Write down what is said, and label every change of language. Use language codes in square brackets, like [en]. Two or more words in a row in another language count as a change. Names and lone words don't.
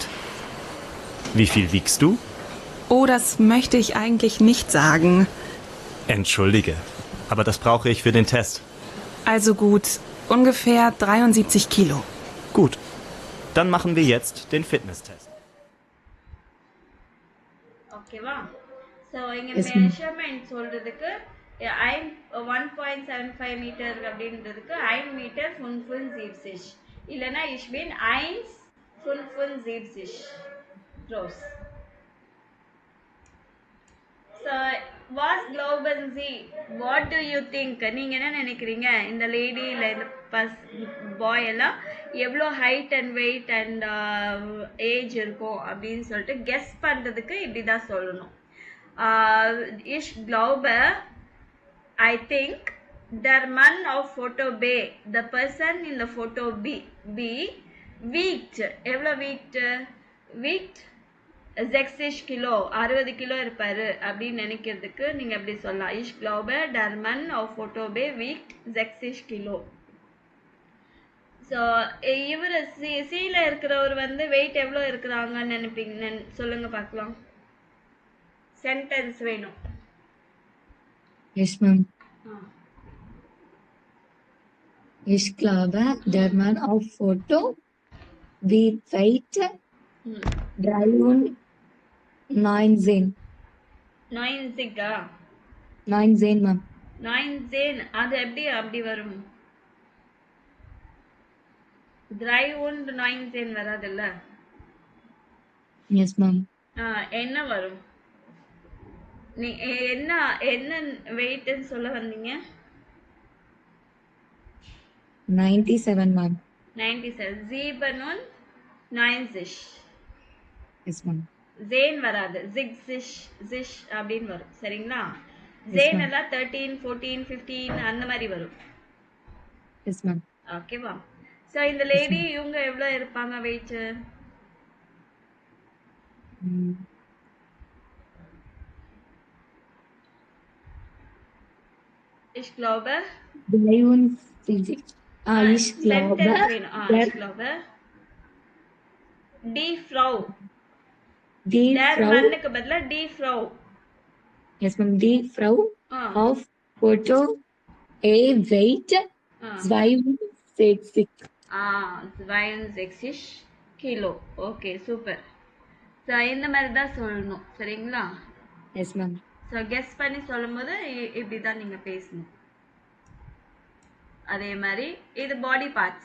[de] Wie viel wiegst du? Oh, das möchte ich eigentlich nicht sagen. Entschuldige, aber das brauche ich für den Test. Also gut, ungefähr 73 Kilo. Gut, dann machen wir jetzt den Fitnesstest. [ta] ஓகேவா? ஸோ இங்கே [en] Yes, ma'am. [ta] மெஷர்மெண்ட் சொல்றதுக்கு 1.75 மீட்டர் அப்படின்றதுக்கு 1 மீட்டர் 75 இல்லைன்னா [de] ich bin 1,75 groß. So, was glauben Sie? [en] What do you think? [ta] நீங்க என்ன நினைக்கிறீங்க? இந்த லேடி இல்ல இந்த பாய் எல்லாம் எவ்வளோ [en] height and weight and age [ta] இருக்கும் அப்படின்னு சொல்லிட்டு கெஸ் பண்றதுக்கு இப்படிதான் சொல்லணும். [de] Ich glaube, [en] I think [de] der Mann auf Photo B, [en] the person in the photo B [ta] wiegt எவ்வளோ wiegt 60 கிலோ 60 கிலோ இருப்பாரு அப்படின்னு நினைக்கிறதுக்கு நீங்க எப்படி சொல்லலாம்? [de] Ich glaube, der Mann auf Photo B wiegt 60 கிலோ. [ta] ஸோ இவர் சில இருக்கிறவர் வந்து வெயிட் எவ்வளோ இருக்கிறாங்கன்னு நினைப்பீங்க சொல்லுங்க பார்க்கலாம். சென்டென்ஸ் வேணும். [en] Yes, ma'am. ஆ. [de] Ich glaube, der Mann auf Foto wiegt weit ம் 93. 9 [en] 19, ma'am. [ta] 9 அது எப்படி அப்படி வரும்? ட்ரை ஒன்று 9 வராதுல்ல. [en] Yes, ma'am. [ta] என்ன வரும்? நீ என்ன என்ன வெயிட்னு சொல்ல வந்தீங்க? [en] 97, ma'am. 97. 97 Yes, ma'am. [ta] ஜேன் வராது. ஜிஷ் அப்படின்னு வரும். சரிங்களா? [en] Yes, [ta] ஜேன் [en] ma'am. [ta] எல்லாம் 13, 14, 15 அந்த மாதிரி வரும். [en] Yes, ma'am. [ta] ஓகேவா? ஸோ இந்த லேடி இவங்க எவ்வளோ இருப்பாங்க வெயிட்? Mm. [de] Ich glaube 73. Ich glaube, [ta] சென்டென்ஸ் வேணும். [de] der, ich glaube die Frau. die டேர் Frau, [ta] மண்ணுக்கு பதிலா [de] die Frau. [en] yes, ma'am, [de] die Frau auf Foto wiegt 62. [ta] 62 கிலோ. [en] okay, super. [ta] ஸோ இந்த மாதிரி தான் சொல்லணும். சரிங்களா? [en] Yes, ma'am. [ta] ஸோ கெஸ் பண்ணி சொல்லும்போது இப்படி தான் நீங்கள் பேசணும். அதே மாதிரி இது [en] body parts.